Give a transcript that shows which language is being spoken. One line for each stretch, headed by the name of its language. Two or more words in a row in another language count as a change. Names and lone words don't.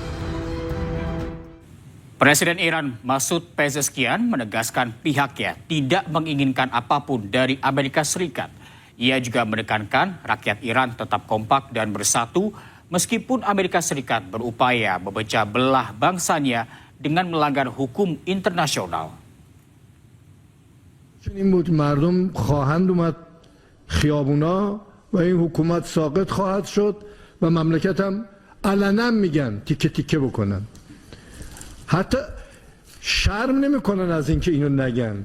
Indonesian: Presiden Iran Masoud Pezeshkian menegaskan pihaknya tidak menginginkan apapun dari Amerika Serikat. Ia juga menekankan rakyat Iran tetap kompak dan bersatu meskipun Amerika Serikat berupaya memecah belah bangsanya dengan melanggar hukum internasional.
Persian: این بود مردم خواهند اومد خیابونا و این حکومت ساقط خواهد شد و مملکت هم علنا میگن تیکه تیکه بکنن. حتی شرم نمیکنن از اینکه اینو نگن.